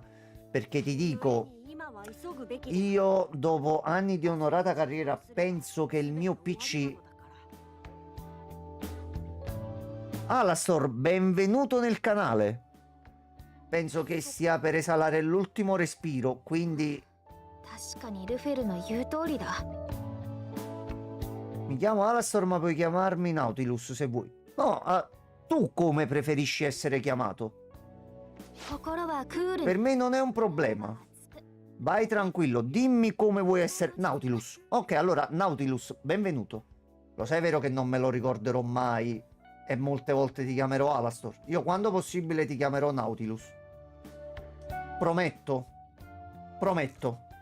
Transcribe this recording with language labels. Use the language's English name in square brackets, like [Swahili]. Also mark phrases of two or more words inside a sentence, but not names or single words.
[Italian] Perché ti dico, [Japanese] 今は急ぐべき [Italian] io dopo anni di onorata carriera penso che il mio PC... Alastor, benvenuto nel canale. Penso che stia per esalare l'ultimo respiro, quindi [Japanese] 確かにルフェルの言う通りだ。 [Italian] mi chiamo Alastor ma puoi chiamarmi Nautilus se vuoi. No, tu come preferisci essere chiamato? [Japanese] 心はクール [Italian] Per me non è un problema. Vai tranquillo, dimmi come vuoi essere... Nautilus. Ok, allora, Nautilus, benvenuto. Lo sai vero che non me lo ricorderò mai e molte volte ti chiamerò Alastor. Io quando possibile ti chiamerò Nautilus. Prometto. Prometto.